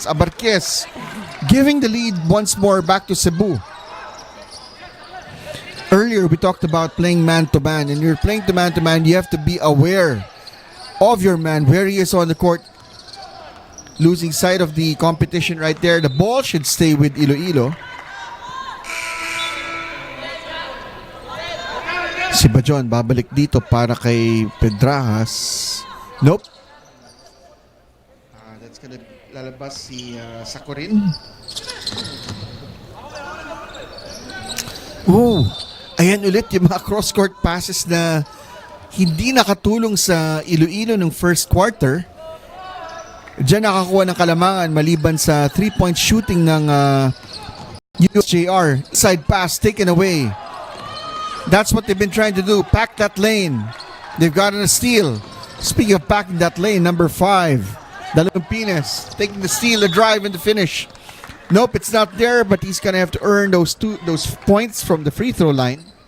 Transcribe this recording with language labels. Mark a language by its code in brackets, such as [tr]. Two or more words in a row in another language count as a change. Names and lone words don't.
[en] Abarquez giving the lead once more back to Cebu. Earlier, we talked about playing man-to-man. And you're playing to man-to-man, you have to be aware of your man, where he is on the court. Losing sight of the competition right there. The ball should stay with Iloilo. [tl] Si Bajon babalik dito para kay Pedrajas. [en] Nope. That's gonna [tl] lalabas si Sakurin. Oh, ayan ulit yung mga [en] cross-court passes [tl] na hindi nakatulong sa Iloilo ng [en] first quarter. [tl] Diyan nakakuha ng kalamangan maliban sa [en] 3-point shooting [tl] ng USJR. [en] Side pass taken away. That's what they've been trying to do. Pack that lane. They've gotten a steal. Speaking of packing that lane, number 5, Dalumpines taking the steal, the drive, and the finish. Nope, it's not there, but he's gonna have to earn those points from the free throw line.